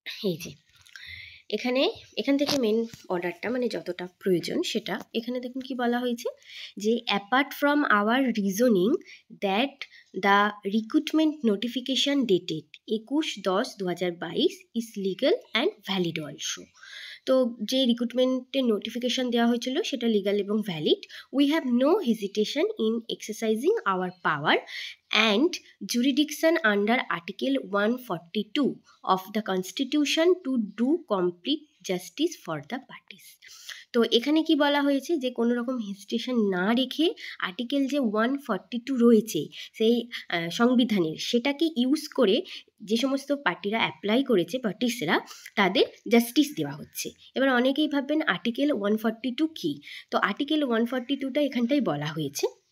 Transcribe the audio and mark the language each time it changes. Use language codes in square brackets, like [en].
[bn] এই যে এখান থেকে মেন অর্ডারটা মানে যতটা প্রয়োজন সেটা এখানে দেখুন কি বলা হয়েছে যে [en] Apart from our reasoning that the recruitment notification dated 21/10/2022 is legal and valid also. [bn] তো যে রিক্রুটমেন্টের নোটিফিকেশান দেওয়া হয়েছিল সেটা লিগাল এবং valid. [en] We have no hesitation in exercising our power and jurisdiction under Article 142 of the Constitution to do complete justice for the parties. [bn] তো এখানে কি বলা হয়েছে যে কোনো রকম হেজিটেশন না রেখে আর্টিকেল যে 142 রয়েছে সেই সংবিধানের, সেটাকে ইউজ করে যে সমস্ত পার্টিরা অ্যাপ্লাই করেছে, পার্টিসরা, তাদের জাস্টিস দেওয়া হচ্ছে। এবার অনেকেই ভাববেন আর্টিকেল 142 কী? তো আর্টিকেল 142টা এখানটাই বলা হয়েছে।